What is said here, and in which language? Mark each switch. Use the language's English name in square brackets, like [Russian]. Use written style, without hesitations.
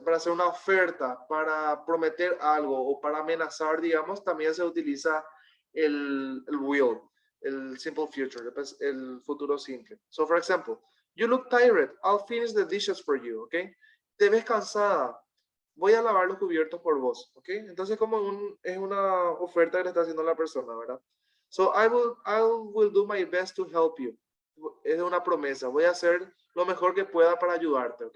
[Spanish] Para hacer una oferta, para prometer algo o para amenazar, digamos, también se utiliza el will, el simple future, el futuro simple. [English] So, for example, you look tired, I'll finish the dishes for you, ¿ok? [Spanish] Te ves cansada, voy a lavar los cubiertos por vos, ¿ok? Entonces, es una oferta que le está haciendo la persona, ¿verdad? [English] So, I will do my best to help you. [Spanish] Es una promesa, voy a hacer lo mejor que pueda para ayudarte, ¿ok?